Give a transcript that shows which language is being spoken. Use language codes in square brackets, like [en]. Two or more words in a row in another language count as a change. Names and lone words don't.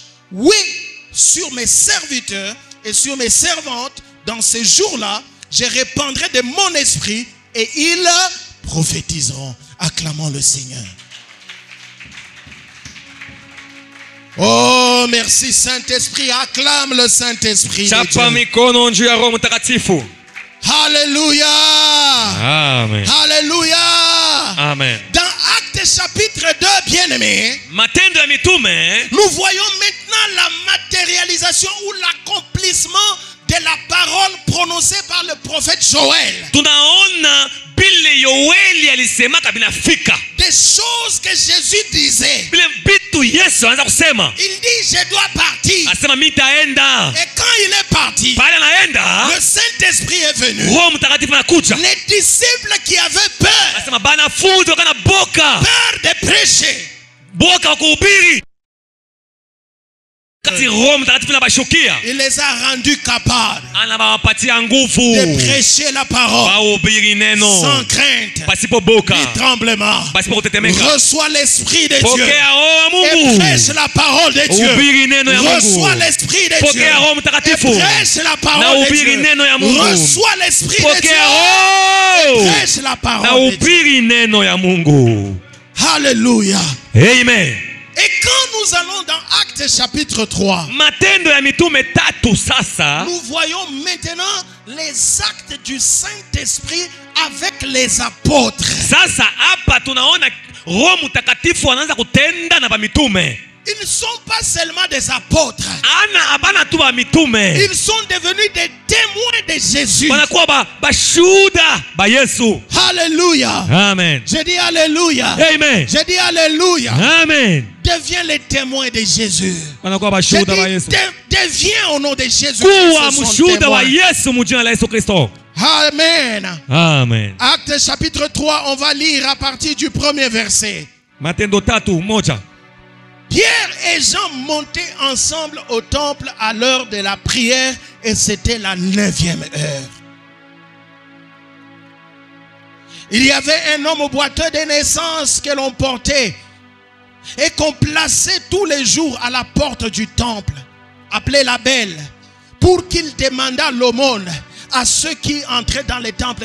[fr] Oui, sur mes serviteurs et sur mes servantes, dans ces jours-là, je répandrai de mon esprit et ils prophétiseront. Acclamons le Seigneur. Oh, merci Saint-Esprit. Acclame le Saint-Esprit. [sw] Chapa mikono juu ya Roho Mtakatifu. [fr] Alléluia. Amen. Alléluia. Amen. Dans Actes chapitre 2, bien-aimés, [sw] Matendo ya Mitume, [fr] nous voyons maintenant la matérialisation ou l'accomplissement de la parole prononcée par le prophète Joël. [sw] tunaona bile Yoeli alisemaka binafika. [fr] Des choses que Jésus disait. [sw] Bile vitu Yesu anaanza kusema. [fr] Il dit je dois partir. [sw] Asema mimi nitaenda. [fr] Et quand il est parti, [sw] Pale anaenda, [fr] le Saint-Esprit est venu. [sw] Roho Mtakatifu anakuja. [fr] Les disciples qui avaient peur, [sw] Asema banafunzi wakana boka. [fr] peur de prêcher, [sw] Boka wa kuhubiri. Kati Roho Mtakatifu anabashukia, [fr] il les a rendus capables [sw] anawapatia nguvu [fr] de prêcher la parole [sw] wahubiri neno [fr] sans crainte [sw] pasipo boka, [fr] ni tremblement. [sw] pasipo kutetemeka. [fr] Reçois l'Esprit de Dieu [sw] Pokea Roho wa [fr] et [sw] Mungu. [fr] prêche la parole de Dieu. [sw] Hubiri neno ya Mungu. [fr] Reçois l'Esprit de Dieu [sw] Pokea Roho [fr] et [sw] Mtakatifu. [fr] prêche la [sw] Na [fr] parole de [sw] hubiri [fr] Dieu. [sw] neno ya Mungu. [fr] Reçois l'Esprit de [sw] Pokea [fr] Dieu [sw] Roho. [fr] et prêche la [sw] Na [fr] parole de Dieu. [sw] hubiri neno ya Mungu. [fr] Alléluia. Amen. Et quand nous allons dans Actes chapitre 3, [sw] Matendo ya Mitume 3 sasa, [fr] nous voyons maintenant les actes du Saint-Esprit avec les apôtres. [sw] sasa hapa tunaona Roho Mtakatifu anaanza kutenda na bamitume. [fr] Ils ne sont pas seulement des apôtres. [sw] Abana tu bamitume. [fr] Ils sont devenus des témoins de Jésus. [sw] Wanakuwa bashuda ba Yesu. [fr] Alléluia. Amen. Je dis Alléluia. Amen. Je dis Alléluia. Amen. Deviens les témoins de Jésus. [sw] Wanakuwa [fr] Je [sw] bashuda ba [fr] dis, [sw] Yesu. [fr] deviens au nom de Jésus. [sw] Kuwa [fr] Christ son [sw] mshuda wa [fr] témoin. [sw] Yesu mujina la Yesu Kristo. [fr] Amen. Amen. Actes chapitre 3, on va lire à partir du premier verset. [sw] Matendo 3:1. [fr] Pierre et Jean montaient ensemble au temple à l'heure de la prière et c'était la 9e heure. Il y avait un homme boiteux de naissance que l'on portait et qu'on plaçait tous les jours à la porte du temple, appelé la Belle, pour qu'il demandât l'aumône à ceux qui entraient dans les temples.